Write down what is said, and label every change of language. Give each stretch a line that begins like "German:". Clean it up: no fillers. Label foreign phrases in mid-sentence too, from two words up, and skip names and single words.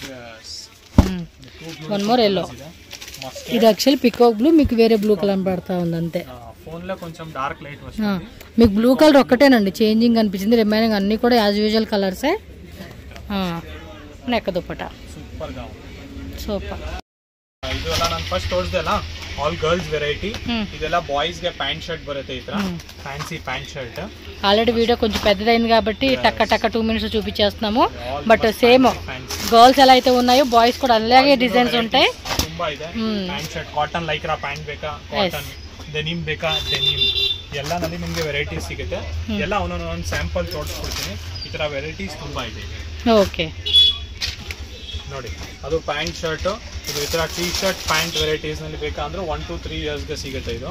English: one more yellow.
Telugu: ఇది యాక్చువల్
English: peacock blue,
Telugu: మీకు వేరే
English: blue color
Telugu: పడతా ఉంది అంతే. ఫోన్ లో కొంచెం
English: dark light
Telugu: వస్తుంది. మీకు
English: blue color
Telugu: ఒక్కటేనండి చేంజింగ్ అనిపించింది. రిమైనింగ్ అన్ని కూడా
English: as usual
Telugu: కలర్సే. నెక్ దుపట్టా సూపర్ గా ఉంది. సూపర్.
Kannada: ಇದೆಲ್ಲ ನಾನು ಫಸ್ಟ್ ತೋರಿಸ್ದೆಲ್ಲ
English: all girls variety.
Kannada: ಇದೆಲ್ಲ ಬಾಯ್ಸ್ ಗೆ
English: pant shirt
Kannada: ಬರುತ್ತೆ. ಈ ತರ
English: fancy pant shirt.
Telugu: ఆల్రెడీ వీడియో కొంచెం పెద్దదైంది కాబట్టి టక్క టక్క 2 minutes చూపించేస్తున్నాము.
English: but same girls
Telugu: ఎలా అయితే ఉన్నాయో బాయ్స్ కూడా అలాగే డిజైన్స్ ఉంటాయి.
Kannada: ತುಂಬಾ ಇದೆ.
English: pant shirt cotton lycra pant
Kannada: ಬೇಕಾ,
English: cotton denim
Kannada: ಬೇಕಾ, ಡೆನಿಮ್ ಎಲ್ಲ ನಲ್ಲಿ ನಿಮಗೆ ವೆರೈಟೀಸ್ ಸಿಗುತ್ತೆ. ಎಲ್ಲ ಒಂದೊಂದು ಸ್ಯಾಂಪಲ್ ತೋರಿಸ್ಕೊಡ್ತೀನಿ. ಈ ತರ ವೆರೈಟೀಸ್ ತುಂಬಾ ಇದೆ. ಓಕೆ, ನೋಡಿ ಅದು
English: pant shirt,
Kannada: ಇದು ಈ ತರ
English: tee shirt pant varieties
Kannada: ನಲ್ಲಿ ಬೇಕಂದ್ರೆ
English: 1 to 3 years
Kannada: ಗೆ ಸಿಗುತ್ತೆ ಇದು.